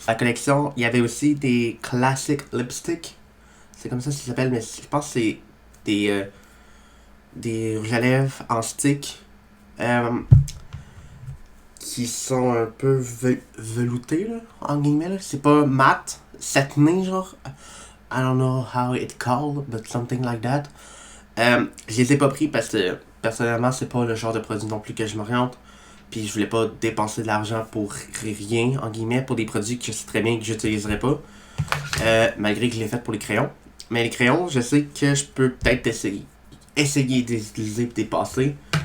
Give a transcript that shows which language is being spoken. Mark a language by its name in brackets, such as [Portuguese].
[French] La collection, il y avait aussi des classic lipsticks. C'est comme ça que ça s'appelle, mais je pense que c'est des rouges à lèvres en stick. Qui sont un peu veloutés, là, en guillemets. Là. C'est pas mat, satiné, genre. [English] I don't know how it called, but something like that. [French] Je les ai pas pris parce que, personnellement, c'est pas le genre de produit non plus que je m'oriente. Puis je voulais pas dépenser de l'argent pour rien, en guillemets, pour des produits que je sais très bien que j'utiliserais pas. Malgré que je l'ai fait pour les crayons. Mais les crayons, je sais que je peux peut-être essayer de les utiliser et dépasser.